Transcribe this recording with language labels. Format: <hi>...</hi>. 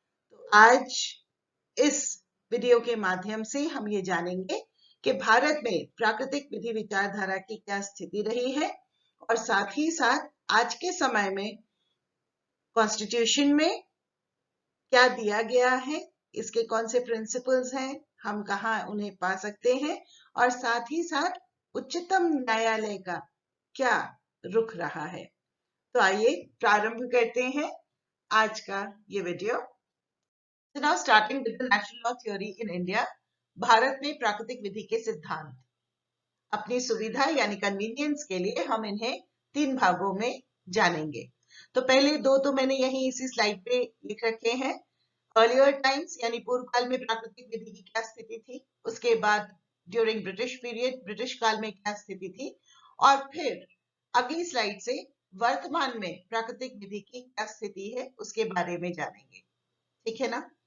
<hi>तो आज इस वीडियो के माध्यम से हम ये जानेंगे कि भारत में प्राकृतिक विधि विचारधारा की क्या स्थिति रही है, और साथ ही साथ आज के समय में कॉन्स्टिट्यूशन में क्या दिया गया है, इसके कौन से प्रिंसिपल्स हैं, हम कहाँ उन्हें पा सकते हैं, और साथ ही साथ उच्चतम न्यायालय का क्या रुख रहा है। तो आइए प्रारंभ करते हैं आज का ये video.</hi> <en>So now starting with the natural law theory in India,</en> <hi>Bharat में प्राकृतिक विधि के सिद्धांत। अपनी सुविधा यानी कन्वीनियंस के लिए हम इन्हें 3 भागों में जानेंगे। तो पहले 2 तो मैंने यहीं इसी स्लाइड पे लिख रखे हैं। अर्लियर टाइम्स यानी पूर्व काल में प्राकृतिक विधि की क्या स्थिति थी, उसके बाद ड्यूरिंग ब्रिटिश पीरियड, ब्रिटिश काल में क्या स्थिति थी, और फिर अगली स्लाइड से वर्तमान में प्राकृतिक विधि की क्या स्थिति है उसके बारे में जानेंगे। ठीक है ना।</hi>